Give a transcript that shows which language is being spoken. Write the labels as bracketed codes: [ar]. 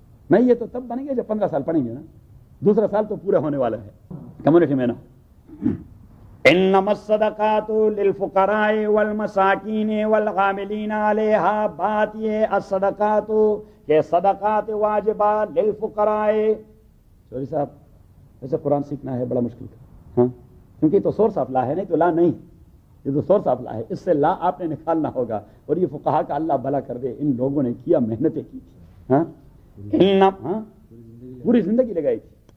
[ur] نہیں یہ تو تب بنیں گے جب 15 سال پڑھیں گے نا, دوسرا سال تو پورا ہونے والا ہے. کمیونٹی میں [ar] انما الصدقات للفقراء والمساكين والغاملين عليها باطئ الصدقات, کہ صدقات واجبات للفقراء. [ur] سوری صاحب ایسے قرآن سیکھنا ہے بڑا مشکل تھا, ہاں کیونکہ تو سورس آف لا ہے, نہیں تو لا نہیں, یہ تو سورس آف لا ہے, اس سے لا آپ نے نکالنا ہوگا. اور یہ فقہا کا اللہ بھلا کر دے, ان لوگوں نے کیا محنتیں کی تھی, ہاں پوری زندگی لگائی تھی.